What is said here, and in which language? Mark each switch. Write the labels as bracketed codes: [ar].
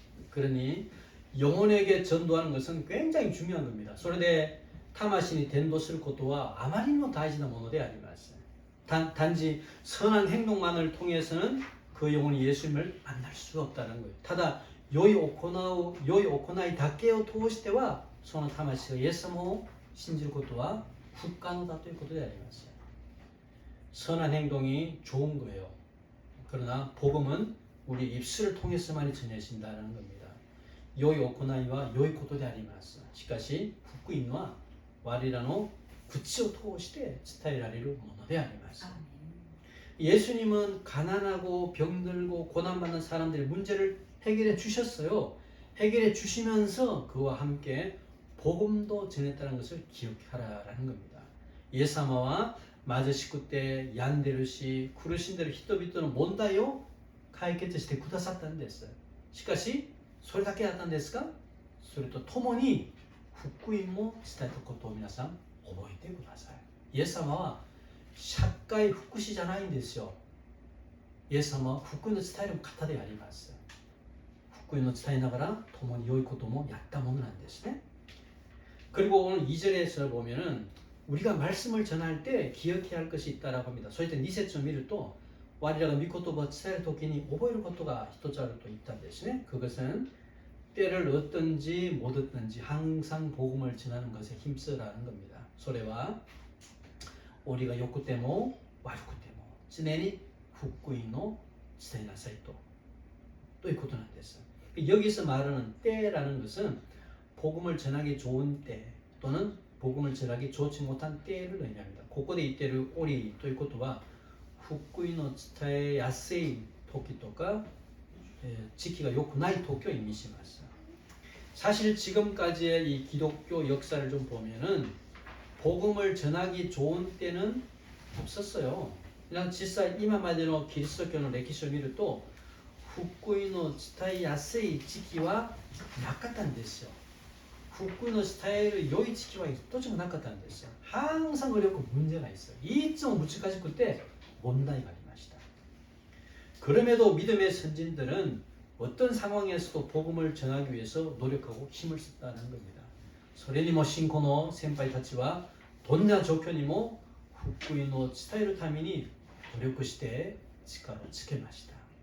[ko] 그러니 영혼에게 전도하는 것은 굉장히 중요한 겁니다. [ja] それで魂に伝道することはあまりにも大事なものであります. [ko] 단지 선한 행동만을 통해서는 그 영혼이 예수님을 만날 수가 없다는 거예요. [ja] ただ良い行いだけを通してはその魂がイエス様を信じることは不可能だということであります. [ko] 선한 행동이 좋은 거예요. 그러나 복음은 우리 입술을 통해서만이 전해진다는 겁니다. [ja] 良い行いは良いことであります.しかし福音は我らの口を通して伝えられるものであります. [ko] 예수님은 가난하고 병들고 고난받는 사람들의 문제를 해결해 주셨어요. 해결해 주시면서 그와 함께 복음도 전했다는 것을 기억하라라는 겁니다. [ja] 예수様は貧しくて病んでるし苦しんでる人々の問題を解決してくださったんです. しかしそれだけだったんですか？それとともに福音も伝えたことを皆さん覚えてください。イエス様は社会福祉じゃないんですよ。イエス様は福音を伝える方であります。福音を伝えながら共に良いこともやったものなんですね。 [ko] 그리고 오늘 2절에서 보면은 우리가 말씀을 전할 때 기억해야 할 것이 있다라고 합니다. [ja] そういった2節を見ると我らが御言葉を伝えるときに覚えることが一つあると言ったんですね。 [ko] 그것은 때를 얻든지 못 얻든지 항상 복음을 전하는 것에 힘쓰라는 겁니다. [ja] それは折が良くても悪くても常に福音を伝えなさいということなんです。 [ko] 여기서 말하는 때라는 것은 복음을 전하기 좋은 때 또는 복음을 전하기 좋지 못한 때를 의미합니다. [ja] ここで言っている折ということは福音を伝えやすい時とか時期が良くない時を意味します。 [ko] 사실 지금까지의 이 기독교 역사를 좀 보면은 복음을 전하기 좋은 때는 없었어요. 그냥 [ja] 実際今までのキリスト教の歴史を見ると福音を伝えやすい時期はなかったんですよ。福音を伝える良い時期は一つもなかったんですよ。 [ko] 항상 어렵고 문제가 있어요. [ja] いつも難しくて問題がありました。 [ko] 그럼에도 믿음의 선진들은 어떤 상황에서도 복음을 전하기 위해서 노력하고 힘을 썼다는 겁니다. [ja] それにも信仰の先輩たちはどんな状況にも福音を伝えるために努力して力をつけました。